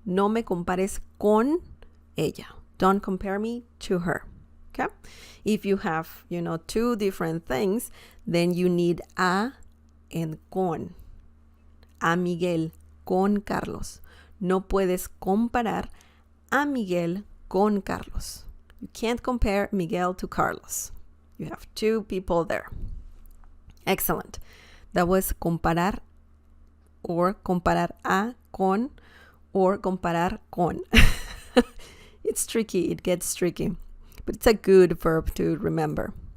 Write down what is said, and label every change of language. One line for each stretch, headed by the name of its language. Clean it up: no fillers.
Spanish: No me compares con ella.
English: Don't compare me to her. Okay? If you have, two different things, then you need a and con.
Spanish: A Miguel con Carlos. No puedes comparar a Miguel con Carlos.
English: You can't compare Miguel to Carlos. You have two people there. Excellent. That was comparar, or comparar a con, or comparar con. It's tricky. It gets tricky. But it's a good verb to remember.